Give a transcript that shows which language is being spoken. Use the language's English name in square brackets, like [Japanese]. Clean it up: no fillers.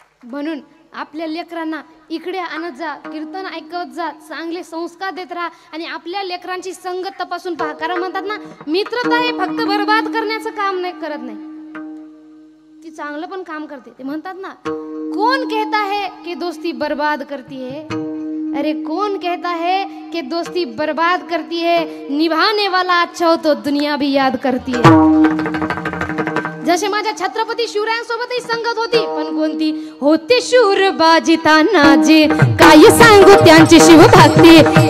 [Marathi] म्हणून आपल्या लेकरांना इकडे आणत जा कीर्तन ऐकवत जा चांगले संस्कार देत राहा आणि आपल्या लेकरांची संगत तपासून पहा. कारण म्हणतात ना मित्रता हे फक्त बर्बाद करण्याचं काम नाही करत नाही ती चांगलं पण काम करते. ते म्हणतात ना [Hindi] कौन कहता है कि दोस्ती बर्बाद करती है. अरे कौन कहता है कि दोस्ती बर्बाद करती है. निभाने वाला अच्छा हो तो दुनिया भी याद करती है. [Marathi] जसे माझ्या छत्रपती शिवरायांसोबतही संगत होती पण कोणती होते शूर बाजिताना जी काय सांगू त्यांची शिवभक्ती.